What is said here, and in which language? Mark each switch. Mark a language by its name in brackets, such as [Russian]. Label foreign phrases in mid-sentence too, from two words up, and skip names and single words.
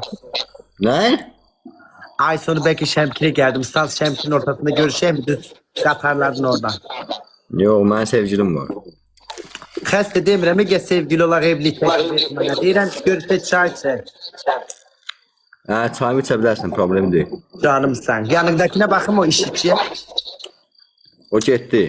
[Azerbaijani] Nə? [Turkish] Ay sonu belki Şemkir'e geldim. Stans Şemkir'in ortasında görüşelim mi? Düz Katarların orada. [Azerbaijani] Yox, mənim sevgilim var. Xəstə demirəm, gəl sevgili olaraq evlilik təklif etmənə. Deyirəm ki, görüşə çay içək. Çayımı içə bilərsən, problem deyil. Canımsan. Yanındakine baxım o işçiyə. O getdi.